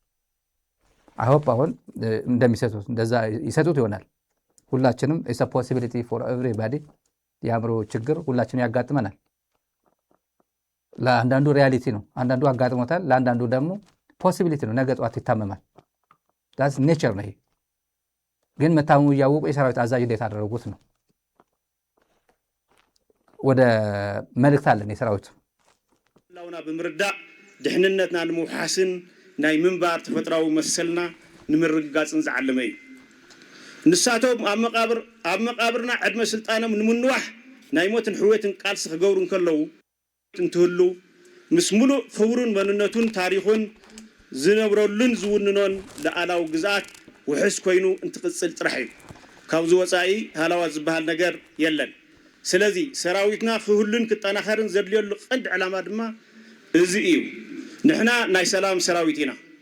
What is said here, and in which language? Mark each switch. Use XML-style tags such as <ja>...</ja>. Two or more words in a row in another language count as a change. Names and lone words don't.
<en>I hope</en> <am>አሁን እንደሚሰጡት እንደዛ ይሰጡት ይሆናል። ሁላችንም</am> <en>It's a possibility for everybody።</en> <am>የአእምሮ ችግር ሁላችንም ያጋጥመናል። ለአንዳንዱ ሪያሊቲ ነው፣ አንዳንዱ አጋጥሞታል። ለአንዳንዱ ደግሞ ፖሲቢሊቲ ነው፣ ነገ ጠዋት ይታመማል።</am> <en>that's nature</en> <am>ነው። ይሄ ግን መታመሙ እያወቁ የሰራዊት አዛዥ እንዴት አደረጉት ነው። ወደ መልእክት አለን የሰራዊት</am> <ti>ላውና ብምርዳእ ድሕንነትና ንምውሓስን ናይ ምንባር ተፈጥራዊ መሰልና ንምርጋፅን ዝዓለመ እዩ። ንሳቶም ኣብ መቃብርና ዕድመ ስልጣኖም ንምንዋሕ ናይ ሞትን ሕወትን ቃልሲ ክገብሩ ከለዉ እንትህሉ ምስ ሙሉእ ክብሩን መንነቱን ታሪኹን ዝነብረሉን ዝውንኖን ለኣላው ግዝኣት ውሕስ ኮይኑ እንትቅፅል ጥራሕ እዩ ካብዚ ወፃኢ ሃላዋ ዝበሃል ነገር የለን ስለዚ ሰራዊትና ክህሉን ክጠናኸርን ዘድልየሉ ቀንዲ ዕላማ ድማ እዚ እዩ ንሕና ናይ ሰላም ሰራዊት ኢና</ti>